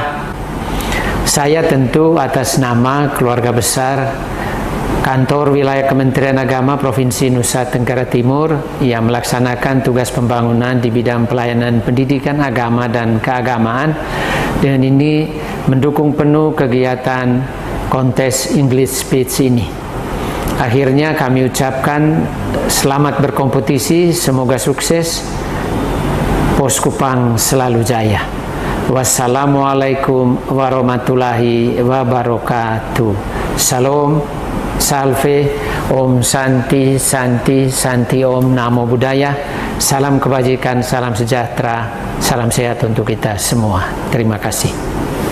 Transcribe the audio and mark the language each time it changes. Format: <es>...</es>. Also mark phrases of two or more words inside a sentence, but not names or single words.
<id>Saya tentu atas nama keluarga besar Kantor Wilayah Kementerian Agama Provinsi Nusa Tenggara Timur yang melaksanakan tugas pembangunan di bidang pelayanan pendidikan agama dan keagamaan, dengan ini mendukung penuh kegiatan kontes</id> <en>English Speech</en> <id>ini. Akhirnya kami ucapkan selamat berkompetisi, semoga sukses, Post-KUPANG selalu jaya.</id> <ar>والسلام عليكم ورحمة الله وبركاته.</ar> <sa>Salam, salve, ॐ शान्ति, शान्ति, शान्ति ॐ,</sa> <pi>Namo Buddhaya.</pi> <id>Salam kebajikan, salam sejahtera, salam sehat untuk kita semua. Terima kasih.</id>